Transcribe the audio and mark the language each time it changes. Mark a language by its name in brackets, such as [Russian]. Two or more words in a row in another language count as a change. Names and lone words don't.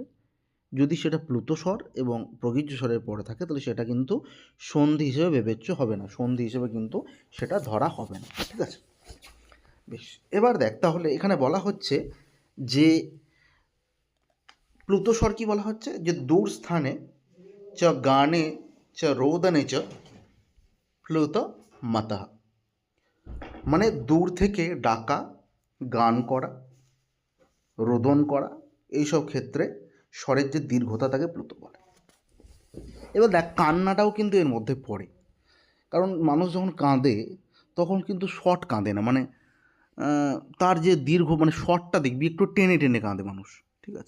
[Bangla] যদি সেটা প্লুতো স্বর এবং প্রগিজ্য স্বরের পরে থাকে, তাহলে সেটা কিন্তু সন্ধি হিসেবে বিবেচ্য হবে না, সন্ধি হিসেবে কিন্তু সেটা ধরা হবে না, ঠিক আছে? বেশ, এবার দেখ, তাহলে এখানে বলা হচ্ছে যে প্লুতো স্বর কি বলা হচ্ছে, যে [Sanskrit] দূর স্থানে চ গানে চ রোদনে চ প্লুত মাতঃ, [Bangla] মানে দূর থেকে ডাকা, গান করা, রোদন করা, এইসব ক্ষেত্রে স্বরের যে দীর্ঘতা তাকে প্লুত বলে। এবার দেখ, কান্নাটাও কিন্তু এর মধ্যে পড়ে, কারণ মানুষ যখন কাঁদে তখন কিন্তু শর্ট কাঁদে না, মানে তার যে দীর্ঘ মানে শর্টটা দেখবি একটু টেনে টেনে কাঁদে মানুষ, ঠিক আছে?